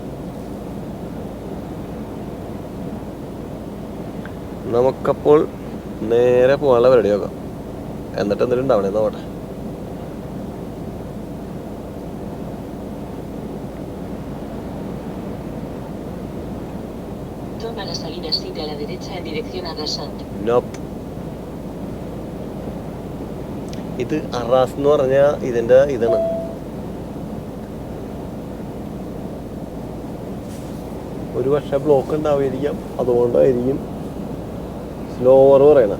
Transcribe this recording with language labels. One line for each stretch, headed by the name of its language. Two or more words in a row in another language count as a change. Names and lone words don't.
Malayalam: നമുക്കപ്പോൾ നേരെ പോകാനുള്ള പരിപാടി നോക്കാം. എന്നിട്ട് എന്തെങ്കിലും ഉണ്ടാവണേ നോട്ടെ.
Spanish: Toma la salida 7 a la derecha en dirección a Rasant.
Malayalam: നോപ്പ്. ഇത് അറാസ് എന്ന് പറഞ്ഞാൽ ഇതിൻ്റെ ഇതാണ്. ഒരു പക്ഷേ ബ്ലോക്ക് ഉണ്ടാവുമായിരിക്കാം, അതുകൊണ്ടായിരിക്കും സ്ലോവർ പറയണത്.